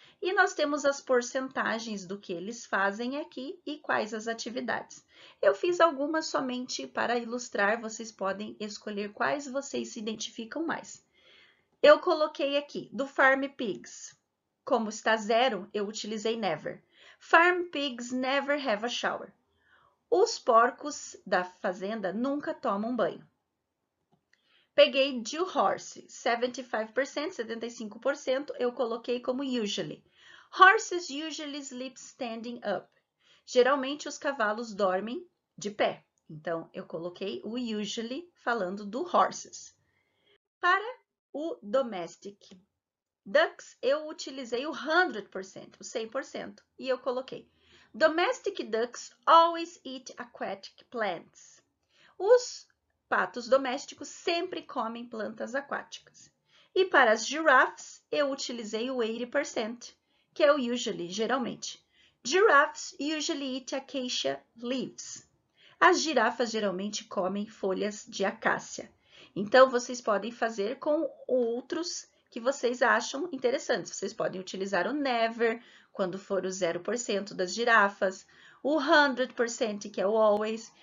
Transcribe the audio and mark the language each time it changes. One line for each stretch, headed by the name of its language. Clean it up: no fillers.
Portuguese: E nós temos as porcentagens do que eles fazem aqui e quais as atividades. Eu fiz algumas somente para ilustrar, vocês podem escolher quais vocês se identificam mais. Eu coloquei aqui, do Farm Pigs, como está 0, eu utilizei never.
English: Farm pigs never have a shower.
Portuguese: Os porcos da fazenda nunca tomam banho. Peguei do horse, 75%, eu coloquei como usually.
English: Horses usually sleep standing up.
Portuguese: Geralmente os cavalos dormem de pé. Então, eu coloquei o usually falando do horses. Para o domestic ducks, eu utilizei o 100%, o 100%, e eu coloquei
English: domestic ducks always eat aquatic plants.
Portuguese: Os patos domésticos sempre comem plantas aquáticas. E para as giraffes, eu utilizei o 80%, que é o usually, geralmente.
English: Giraffes usually eat acacia leaves.
Portuguese: As girafas geralmente comem folhas de acácia. Então, vocês podem fazer com outros que vocês acham interessantes. Vocês podem utilizar o never, quando for o 0% das girafas, o 100%, que é o always.